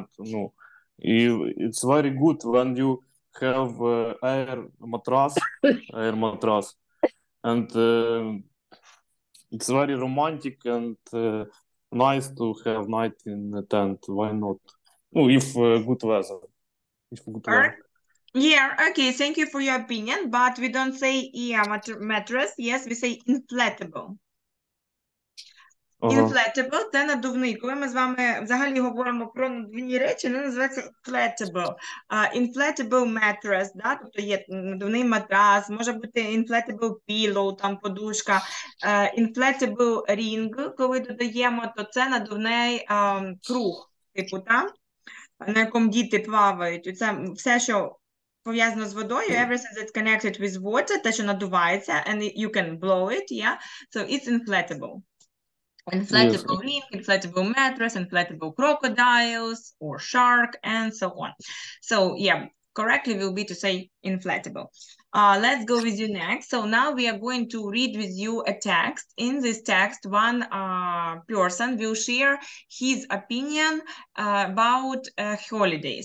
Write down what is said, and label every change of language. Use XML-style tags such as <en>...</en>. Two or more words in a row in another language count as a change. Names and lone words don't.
<en>No, it's very good when you have air mattress, and it's very romantic and nice to have night in a tent. Why not? No, if good weather. Yeah, okay, thank you for your opinion, but we don't say mattress, yes, we say inflatable. Inflatable –</en> <uk>це надувний. Коли ми з вами взагалі говоримо про надувні речі, вони називаються inflatable.</uk> <en>Inflatable mattress,</en> <uk>да? Тобто є надувний матрас, може бути</uk> <en>inflatable pillow,</en> <uk>там подушка.</uk> <en>Inflatable ring,</en> <uk>коли додаємо, то це надувний круг, типу, так? На якому діти плавають. Це все, що пов'язано з водою,</uk> <en>everything that's connected with water,</en> <uk>те, що надувається,</uk> <en>and you can blow it, yeah? So it's inflatable. Inflatable ring, inflatable mattress, inflatable crocodiles or shark, and so on. So yeah, correctly will be to say inflatable. Let's go with you next. So now we are going to read with you a text. In this text, one person will share his opinion about a holiday.</en>